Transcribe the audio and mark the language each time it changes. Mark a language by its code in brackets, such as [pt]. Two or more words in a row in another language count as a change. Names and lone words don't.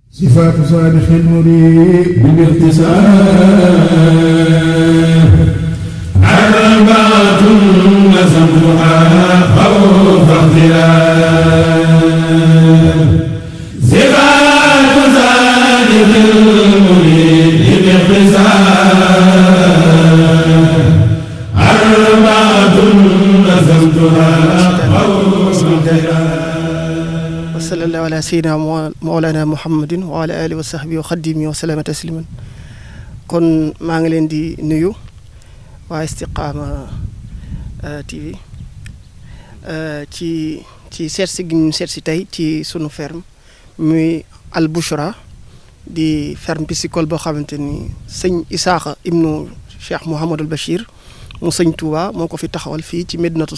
[ar] صفات صالح المريد بالاختصار علامات نسمها خوف اختلاف صفات صالح المريد بالاختصار علامات نسمها خوف اختلاف وصلى الله على سيدنا مولانا محمد وعلى آله وصحبه وخدمه وسلم تسليما [wo] kon maa ngi leen di nuyu waa Istikhama TV ci seet si gi ñu seet si tey ci sunu ferme muy Al Bouchra di [fr] ferme piscicole [wo] boo xamante ni sëñ Isaaxa ibnu Cheikh Mouhamadul Bachir mu sëñ Touba moo ko fi taxawal fii ci Medinatu